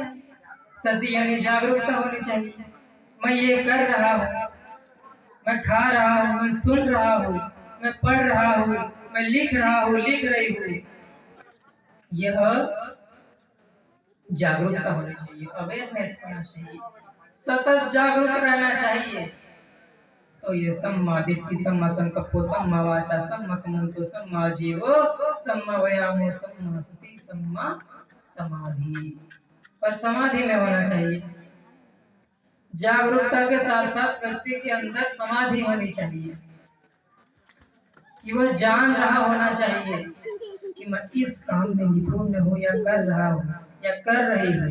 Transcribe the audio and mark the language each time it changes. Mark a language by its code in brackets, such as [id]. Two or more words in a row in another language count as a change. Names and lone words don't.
[hi] सती यानी जागरूकता होनी चाहिए। मैं ये कर रहा हूँ, मैं खा रहा हूँ, मैं सुन रहा हूँ, मैं पढ़ रहा हूँ, मैं लिख रहा हूँ, लिख रही हूँ। यह जागरूकता होनी चाहिए, अवेयरनेस होना चाहिए, सतत जागरूक रहना चाहिए। [pi] तो ये सम्मा दिट्ठि सम्मा संकल्पो सम्मा वाचा सम्मा कम्मंतो सम्मा जीवो सम्मा व्यायामो सम्मा सति सम्मा समाधि। [hi] और समाधि में होना चाहिए। जागरूकता के साथ साथ व्यक्ति के अंदर समाधि होनी चाहिए कि वह जान रहा होना चाहिए कि मैं इस काम में निपुण हूँ या कर रहा हूँ या कर रही हूँ।